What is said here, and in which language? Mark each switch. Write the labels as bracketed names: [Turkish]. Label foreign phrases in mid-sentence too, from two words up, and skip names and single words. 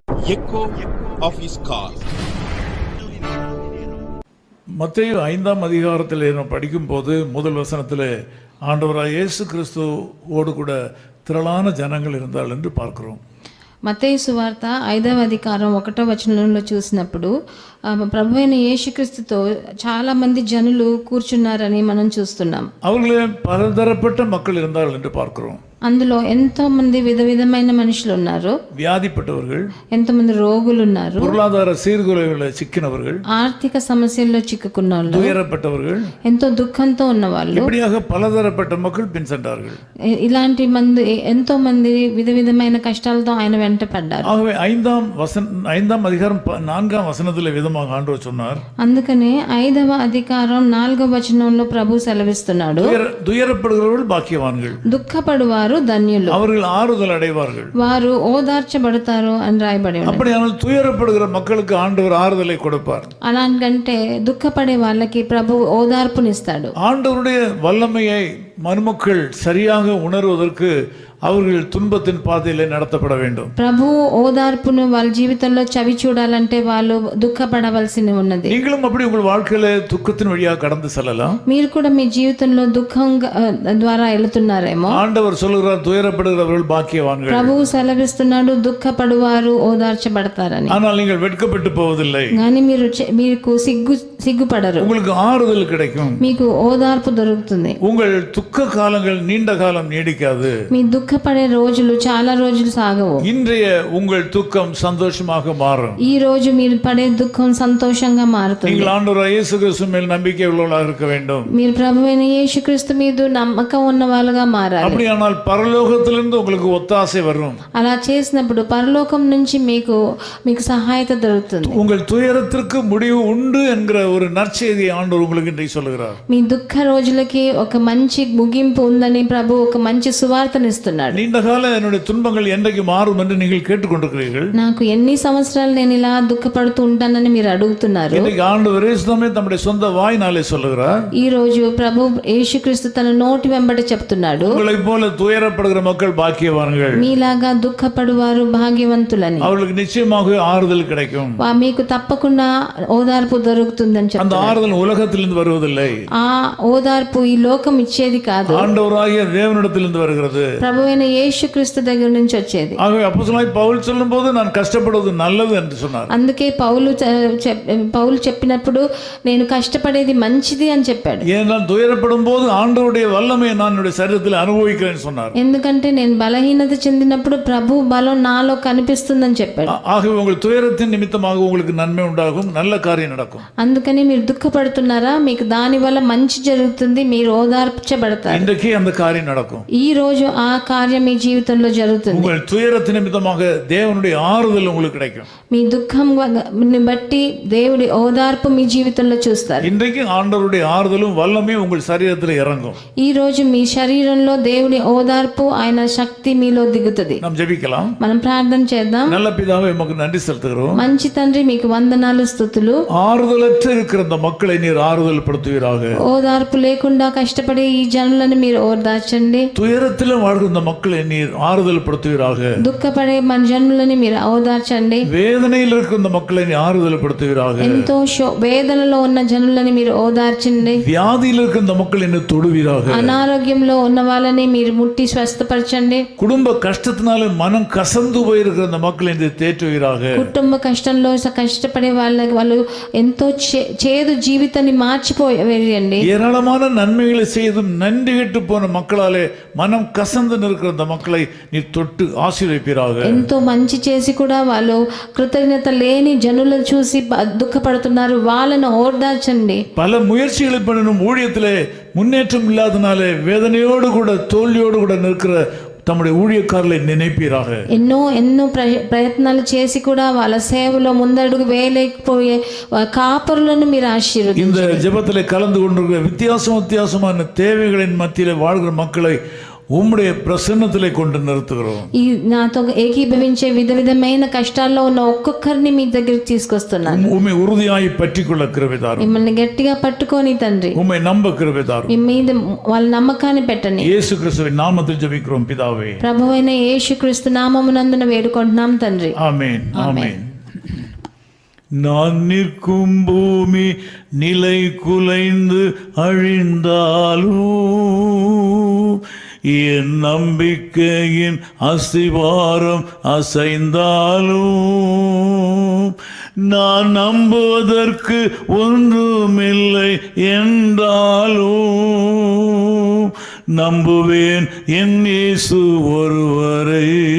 [English] echo of his call. [Tamil] மத்தேயு 5ஆம் அதிகாரத்தில் நாம் படிக்கும்போது முதல் வசனத்தில் ஆண்டவராக இயேசு கிறிஸ்துவோடு கூட திரளான ஜனங்கள் இருந்தால் என்று பார்க்கிறோம். [Telugu] మత్తయి సువార్త 5వ అధికారం 1వ వచనంలో చూసినప్పుడు ప్రభువైన యేసుక్రీస్తుతో చాలా మంది జనులు కూర్చున్నారని మనం చూస్తున్నాం. [Tamil] அவர்களே பலதரப்பட்ட மக்கள் இருந்தார்கள் என்று பார்க்கிறோம். [Telugu] అందులో ఎంతో మంది విధమైన మనుషులు ఉన్నారు. [Tamil] வியாதிப்பட்டவர்கள், [Telugu] ఎంతో మంది రోగులు ఉన్నారు. [Tamil] பொருளாதார சீர்குலைவுகளில் சிக்கினவர்கள், [Telugu] ఆర్థిక సమస్యల్లో చిక్కుకున్న వాళ్ళు, [Tamil] துயரப்பட்டவர்கள், [Telugu] ఎంతో దుఃఖంతో ఉన్న వాళ్ళు, [Tamil] இப்படியாக பலதரப்பட்ட மக்கள் பின் சென்றார்கள். [Telugu] ఇలాంటి మంది ఎంతో మంది విధమైన కష్టాలతో ఆయన వెంట పడ్డారు. [Tamil] ஆகவே 5ஆம் அதிகாரம் 4ஆம் வசனத்தில் விதமாக ஆண்டவர் சொன்னார். [Telugu] అందుకనే 5వ అధికారం 4వ వచనంలో ప్రభు సెలవిస్తున్నాడు, [Tamil] துயரப்படுகிறவர்கள் பாக்கியவான்கள், [Telugu] దుఃఖపడువారు ధన్యులు, [Tamil] அவர்கள் ஆறுதல் அடைவார்கள், [Telugu] వారు ఓదార్చబడతారు అని రాయబడి ఉంది. [Tamil] அப்படியானால் துயரப்படுகிற மக்களுக்கு ஆண்டவர் ஆறுதலை கொடுப்பார். [Telugu] అలాంటంటే దుఃఖపడే వాళ్ళకి ప్రభు ఓదార్పునిస్తాడు. [Tamil] ஆண்டவருடைய வல்லமையை மனுமக்கள் சரியாக உணர்வதற்கு அவர்கள் துன்பத்தின் பாதையிலே நடத்தப்பட வேண்டும். [Telugu] ప్రభు ఓదార్పును వాళ్ళ జీవితంలో చవి చూడాలంటే వాళ్ళు దుఃఖపడవలసి ఉన్నది. [Tamil] நீங்களும் அப்படி உங்கள் வாழ்க்கையில துக்கத்தின் வழியாக கடந்து செல்லலாம். [Telugu] మీరు కూడా మీ జీవితంలో దుఃఖం ద్వారా వెళుతున్నారేమో. [Tamil] ஆண்டவர் சொல்லுகிறார், துயரப்படுகிறவர்கள் பாக்கியவான்கள். [Telugu] ప్రభువు సెలవిస్తున్నాడు, దుఃఖపడువారు ఓదార్చబడతారని. [Tamil] ஆனால் நீங்கள் வெட்கப்பட்டு போவதில்லை. [Telugu] కానీ మీకు సిగ్గుపడరు. [Tamil] உங்களுக்கு ஆறுதல் கிடைக்கும். [Telugu] మీకు ఓదార్పు దొరుకుతుంది. [Tamil] உங்கள் துக்க காலங்கள் நீண்ட காலம் நீடிக்காது. [Telugu] మీ దుఃఖపడే రోజులు చాలా రోజులు సాగవు. [Tamil] இன்றைய உங்கள் துக்கம் சந்தோஷமாக மாறும். [Telugu] ఈ రోజు మీరు పడే దుఃఖం సంతోషంగా మారుతుంది. [Tamil] நீங்கள் ஆண்டவராகிய இயேசு கிறிஸ்து மேல் நம்பிக்கை உள்ளவர்களாக இருக்க வேண்டும். [Telugu] మీరు ప్రభువైన యేసుక్రీస్తు మీద నమ్మకం ఉన్న వాళ్ళుగా మారాలి. [Tamil] அப்படியானால் பரலோகத்திலிருந்து உங்களுக்கு ஒத்தாசை வரும். [Telugu] అలా చేసినప్పుడు పరలోకం నుంచి మీకు సహాయత దొరుకుతుంది. [Tamil] உங்கள் துயரத்திற்கு முடிவு உண்டு என்கிற ஒரு நற்செய்தியை ஆண்டவர் உங்களுக்கு இன்றைக்கு சொல்லுகிறார். [Telugu] మీ దుఃఖ రోజులకి ఒక మంచి ముగింపు ఉందని ప్రభు ఒక మంచి సువార్తనిస్తున్నాడు. [Tamil] நீண்ட கால என்னுடைய துன்பங்கள் என்றைக்கு மாறும் என்று நீங்கள் கேட்டுக்கொண்டிருக்கிறீர்கள். [Telugu] నాకు ఎన్ని సంవత్సరాలు నేను ఇలా దుఃఖపడుతూ ఉంటానని మీరు అడుగుతున్నారు. [Tamil] இன்னைக்கு ஆண்டவர் இயேசுவே தம்முடைய சொந்த வாயினாலே சொல்லுகிறார். [Telugu] ఈ రోజు ప్రభు యేసుక్రీస్తు తన నోటి వెంబడి చెప్తున్నాడు, [Tamil] உங்களைப் போல துயரப்படுகிற மக்கள் பாக்கியவான்கள். [Telugu] మీలాగా దుఃఖపడువారు భాగ్యవంతులని. [Tamil] அவர்களுக்கு நிச்சயமாக ஆறுதல் கிடைக்கும். [Telugu] మీకు తప్పకుండా ఓదార్పు దొరుకుతుందని [Tamil] அந்த [Telugu] చెప్తారు. [Tamil] ஆறுதல் உலகத்திலிருந்து வருவதில்லை. [Telugu] ఆ ఓదార్పు ఈ లోకం ఇచ్చేది కాదు, [Tamil] ஆண்டவராகிய தேவனிடத்திலிருந்து வருகிறது. [Telugu] ప్రభువైన యేసుక్రీస్తు దగ్గర నుంచి వచ్చేది. [Tamil] ஆகவே அப்போஸ்தலனாகிய பவுல் சொல்லும்போது நான் கஷ்டப்படுவது நல்லது என்று சொன்னார். [Telugu] అందుకే పౌలు చెప్పినప్పుడు నేను కష్టపడేది మంచిది అని చెప్పాడు. [Tamil] ஏனென்றால் துயரப்படும் போது ஆண்டவருடைய வல்லமையை நான் என்னுடைய சரீரத்தில் அனுபவிக்கிறேன் சொன்னார். [Telugu] ఎందుకంటే నేను బలహీనత చెందినప్పుడు ప్రభు బలం నాలో కనిపిస్తుందని చెప్పాడు. [Tamil] ஆகவே உங்கள் துயரத்தின் நிமித்தமாக உங்களுக்கு நன்மை உண்டாகும், நல்ல காரியம் நடக்கும். [Telugu] అందుకని మీరు దుఃఖపడుతున్నారా, మీకు దాని వల్ల మంచి జరుగుతుంది, మీరు ఓదార్చబడతారు. [Tamil] இன்றைக்கு அந்த காரியம் நடக்கும். [Telugu] ఈ రోజు ఆ కార్యం మీ జీవితంలో జరుగుతుంది. [Tamil] உங்கள் துயரத்தின் நிமித்தமாக தேவனுடைய ஆறுதல் உங்களுக்கு கிடைக்கும். [Telugu] మీ దుఃఖం బట్టి దేవుడి ఓదార్పు మీ జీవితంలో చూస్తారు. [Tamil] இன்றைக்கு ஆண்டவருடைய ஆறுதலும் வல்லமையும் உங்கள் சரீரத்தில் இறங்கும். [Telugu] ఈ రోజు మీ శరీరంలో దేవుడి ఓదార్పు, ఆయన శక్తి మీలో దిగుతుంది. [Tamil] நாம் ஜெபிக்கலாம். [Telugu] మనం ప్రార్థన చేద్దాం. [Tamil] நல்ல பிதாவே, உமக்கு நன்றி செலுத்துகிறோம். [Telugu] మంచి తండ్రి, మీకు వందనాలు, స్తుతులు. [Tamil] ஆறுதலற்று இருக்கிற இந்த மக்களை நீர் ஆறுதல் படுத்துவீராக. [Telugu] ఓదార్పు లేకుండా కష్టపడే ఈ జనులను మీరు ఓదార్చండి. [Tamil] துயரத்திலும் வாழ்கிற இந்த மக்களை நீர் ஆறுதல் படுத்துவீராக. [Telugu] దుఃఖపడే మన జనులని మీరు ఓదార్చండి. [Tamil] வேதனையில் இருக்கிற இந்த மக்களை நீ ஆறுதல் படுத்துவீராக. [Telugu] ఎంతో వేదనలో ఉన్న జనులని మీరు ఓదార్చండి. [Tamil] வியாதியில் இருக்கிற இந்த மக்களை நீ தொடுவீராக. [Telugu] అనారోగ్యంలో ఉన్న వాళ్ళని మీరు ముట్టి స్వస్థపరచండి. [Tamil] குடும்ப கஷ்டத்தினால மனம் கசந்து போயிருக்கிற இந்த மக்களை நீ தேற்றுவீராக. [Telugu] కుటుంబ కష్టంలో కష్టపడే వాళ్ళు ఎంతో చేదు జీవితాన్ని మార్చిపోయేయండి. [Tamil] ஏராளமான நன்மைகளை செய்தும் நன்றி கெட்டு போன மக்களாலே மனம் கசந்து நிற்கிற இந்த மக்களை நீ தொட்டு ஆசீர்வதிப்பீராக. [Telugu] ఎంతో మంచి చేసి కూడా వాళ్ళు కృతజ్ఞత లేని జనులను చూసి దుఃఖపడుతున్నారు, వాళ్ళను ఓదార్చండి. [Tamil] பல முயற்சிகளை பண்ணணும், ஊழியத்திலே முன்னேற்றம் இல்லாதனாலே வேதனையோடு கூட தோல்வியோடு கூட நிற்கிற தம்முடைய ஊழியக்காரர்களை நினைப்பீராக. [Telugu] ఎన్నో ప్రయత్నాలు చేసి కూడా వాళ్ళ సేవలో ముందడుగు వేయలేకపోయే కాపరులను మీరు ఆశీర్వదించండి. [Tamil] இந்த ஜெபத்திலே கலந்து கொண்டிருக்கிற வித்தியாசமான தேவைகளின் மத்தியிலே வாழ்கிற மக்களை உம்முடைய பிரசன்னத்திலே கொண்டு நிறுத்துகிறோம். [Telugu] ఈ నాతో ఏకీభవించే విధమైన కష్టాల్లో ఉన్న ఒక్కొక్కరిని మీ దగ్గరికి తీసుకొస్తున్నాను. [Tamil] உம்மை உறுதியாய் பற்றிக்கொள்ள கிருபை தாரும். [Telugu] మిమ్మల్ని గట్టిగా పట్టుకొని తండ్రి, [Tamil] உம்மை நம்ப கிருபை தாரும். [Telugu] మీ మీద వాళ్ళ నమ్మకాన్ని పెట్టండి. [Tamil] இயேசு கிறிஸ்துவின் நாமத்தில் ஜெபிக்கிறோம் பிதாவே. [Telugu] ప్రభువైన యేసుక్రీస్తు నామమునందున వేడుకుంటున్నాం తండ్రి. [Tamil] ஆமென். ஆமென். நான் நிற்கும் பூமி நிலை குலைந்து அழிந்தாலும், என் நம்பிக்கையின் அஸ்திவாரம் அசைந்தாலும், நான் நம்புவதற்கு ஒன்றுமில்லை என்றாலும், நம்புவேன் என் இயேசு ஒருவரை.